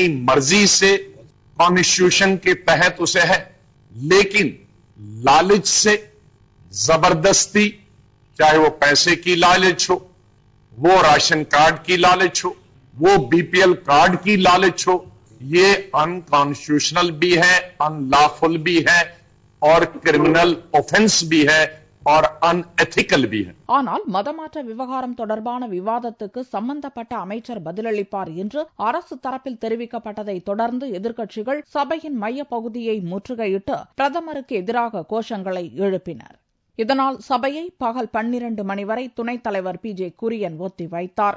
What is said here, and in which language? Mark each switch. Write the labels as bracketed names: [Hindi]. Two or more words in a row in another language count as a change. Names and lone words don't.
[Hindi] मर्जी से कॉन्स्टिट्यूशन के तहत उसे है, लेकिन लालच से जबरदस्ती, चाहे वो पैसे की लालच हो, वो राशन कार्ड की लालच हो, वो BPL कार्ड की लालच हो, ये अनकॉन्स्टिट्यूशनल भी है, अनलॉफुल भी है और [English] criminal offence [Hindi] भी है और अनएथिकल भी है. [Tamil] ஆனால் மதமாற்ற விவகாரம் தொடர்பான விவாதத்துக்கு சம்பந்தப்பட்ட அமைச்சர் பதிலளிப்பார் என்று அரசு தரப்பில் தெரிவிக்கப்பட்டதை தொடர்ந்து எதிர்க்கட்சிகள் சபையின் மைய பகுதியை முற்றுகையிட்டு பிரதமருக்கு எதிராக கோஷங்களை எழுப்பினர். இதனால் சபையை பகல் 12 மணி வரை துணைத் தலைவர் PJ குரியன் ஒத்திவைத்தார்.